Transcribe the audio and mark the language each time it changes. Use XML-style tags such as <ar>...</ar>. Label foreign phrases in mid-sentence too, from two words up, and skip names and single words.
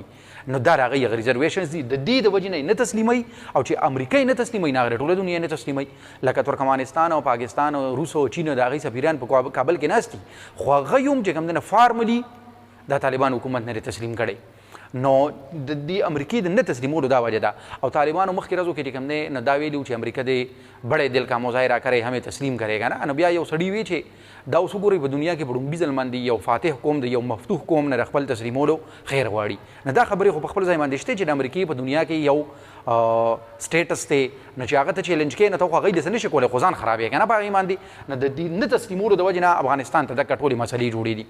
<ps>نو دا د هغوی هغه ریزرویشنز دي، د دې د وجې نه یې نه تسلیموي، او چې امریکا یې نه تسلیموي نه هغه ټوله دنیا نه تسلیموي. لکه ترکمانستان او پاکستان او روس او چین د هغوی سفیران په کابل کې ناست دي، خو هغوی هم چې کوم دی نه فارملي د طالبان حکومت نه تسلیم کړی. نو د دې امریکې د نه تسلیمولو دا وجه ده. او طالبانو مخکې ورځو کې چې کوم دی نه دا ویلي چې امریکا د</ps> <ur>بڑے دل کا مظاهره کرے ہمیں تسلیم کرے گا</ur> <ps>نه. نو بیا یو سړي وی چې دا اوس وګورئ په دنیا کې په ډومبي ځل باندې یو فاتح قوم دی، یو مفتوح قوم نه خپل تسلیمولو خیر غواړي. نه دا خبرې خو په خپل ځای باندې شته چې د امریکې په دنیا کې یو سټیټس دی، نو چې هغه ته چیلنج کوي، نو ته خو هغوی داسې نه شي کولی، خو ځان خرابوي که نه په هغې باندې. نو د دې نه تسلیمولو د وجې نه افغانستان ته دغه ټولې مسلې جوړې دي.</ps>